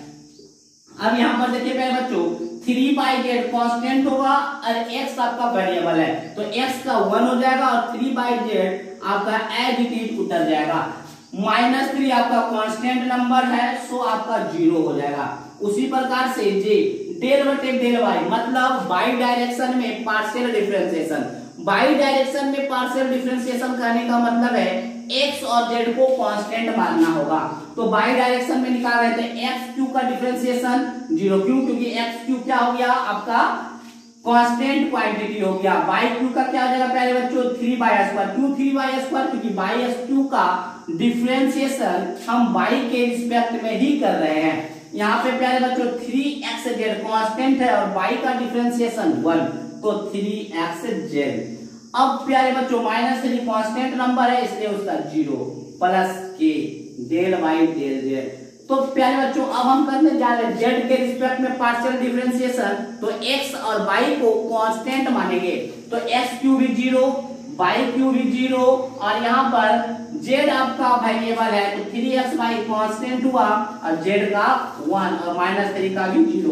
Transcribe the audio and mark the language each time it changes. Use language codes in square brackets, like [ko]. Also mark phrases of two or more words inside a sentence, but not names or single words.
[hi] अब यहाँ पर देखिए प्यारे बच्चों 3/z कांस्टेंट होगा और x आपका वेरिएबल है, तो x का 1 हो जाएगा और 3/z आपका [en] as it is [hi] उतर जाएगा। -3 आपका [en] constant number [hi] है, सो आपका 0 हो जाएगा। उसी प्रकार से j del बटे del y मतलब y डायरेक्शन में [en] partial differentiation, [hi] y डायरेक्शन में [en] partial differentiation [hi] करने का मतलब है x और z को कांस्टेंट मानना होगा। तो y डायरेक्शन में निकाल रहे थे x³ का डिफरेंशिएशन 0, क्यों, क्योंकि x³ क्या हो गया आपका [en] constant quantity [hi] हो गया। y³ का क्या हो जाएगा प्यारे बच्चों 3/2, क्यों 3/2, क्योंकि y/2 का डिफरेंशिएशन हम y के रिस्पेक्ट में ही कर रहे हैं। यहाँ पे प्यारे बच्चों 3xz कांस्टेंट है और y का डिफरेंशिएशन 1, तो 3xz। अब प्यारे बच्चों -3 [en] constant number [hi] है, इसलिए उसका 0 प्लस k del y del z। तो प्यारे बच्चों अब हम करने जा रहे हैं z के रिस्पेक्ट में [en] partial differentiation, [hi] तो x और y को कांस्टेंट मानेंगे। तो x³ भी 0, y³ भी 0 और यहाँ पर z आपका वेरिएबल है, तो 3xy कांस्टेंट हुआ और z का 1 और -3 का भी 0।